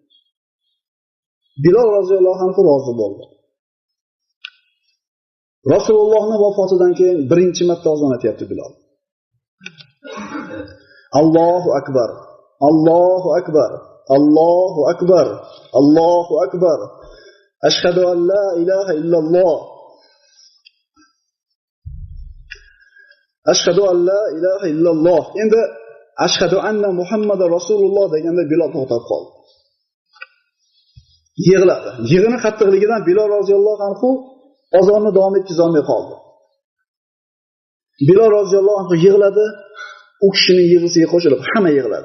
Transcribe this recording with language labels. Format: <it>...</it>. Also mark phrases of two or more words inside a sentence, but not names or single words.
<uz>Bilol</uz> <ar>رضي الله عنه</ar> <uz>rozi bo'ldi. Rasulullohning vafotidan keyin birinchi marta ozon aytyapti Bilol.</uz> <ar>الله أكبر، الله أكبر، الله أكبر، الله أكبر. أشهد أن لا إله إلا الله. أشهد أن لا إله إلا الله.</ar> <uz>Endi</uz> <ar>أشهد أن محمدا رسول الله</ar> <uz>deganda Bilol to'xtab qoldi. Yig'ladi. Yig'ini qattiqligidan Bilol</uz> <ar>رضي الله عنه</ar> <uz>ozonni davom etkazolmay qoldi. Bilol</uz> <ar>رضي الله عنه</ar> <uz>yig'ladi, u kishining yig'isiga qo'shilib hamma yig'ladi.</uz>